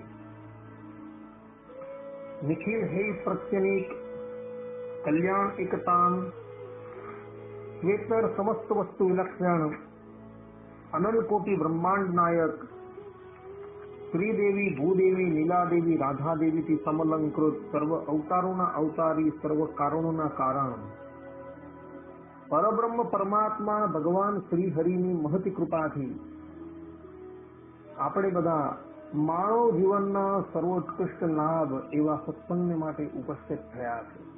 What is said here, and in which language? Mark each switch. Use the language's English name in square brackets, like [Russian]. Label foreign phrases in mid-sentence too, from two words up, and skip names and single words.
[Sanskrit] निखिल हे प्रत्यनीक कल्याण एकतान श्वेतर समस्त वस्तु विलक्षण अनल कोटि ब्रह्मांड नायक श्रीदेवी भूदेवी नीलादेवी राधादेवी [Gujarati] થી સમલંકૃત સર્વ અવતારોના અવતારી સર્વ કારણોના કારણ પરબ્રહ્મ પરમાત્મા ભગવાન શ્રી હરિની મહતી કૃપાથી આપણે બધા માનવ જીવનના સર્વોત્કૃષ્ટ લાભ એવા સત્સંગને માટે ઉપસ્થિત થયા છે।